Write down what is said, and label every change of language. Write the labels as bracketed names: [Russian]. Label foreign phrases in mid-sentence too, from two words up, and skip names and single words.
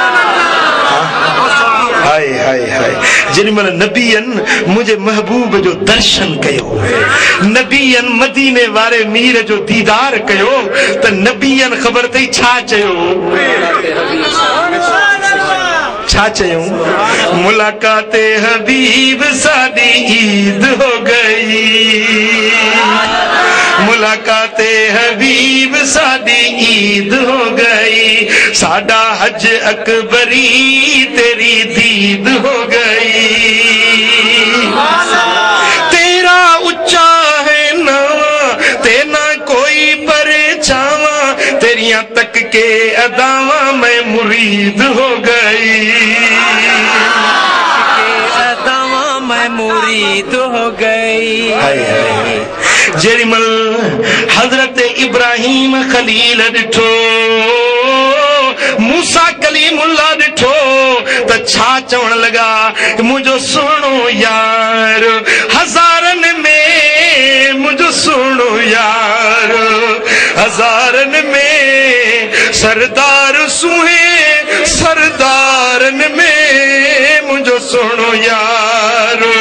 [Sindhi] हाय हाय हाय जेॾीमहिल नबीअनि मुंहिंजे महबूब जो दर्शन कयो नबीअनि मदीने वारे मीर जो दीदार कयो त नबीअनि ख़बर अथई छा चयो छा चयूं [Punjabi] ملاقات حبیب ساڈی عید ہو گئی ملاقات حبیب ساڈی عید ہو گئی ساڈا حج اکبری تیری دید ہو گئی تیرا اچا ہے ناواں تینا کوئی پرچھاواں تیریاں تک کے اداواں میں مرید ہو گئی میں مرید ہو گئی [Sindhi] जेॾीमहिल हज़रत इब्राहिम खलील ॾिठो मूसा कलीमुल्लाह ॾिठो त छा चवण लॻा मुंहिंजो सुहिणो यार हज़ारनि में मुंहिंजो सुहिणो यार हज़ारनि में सरदार सुहे सरदारनि में मुंहिंजो सुहिणो यार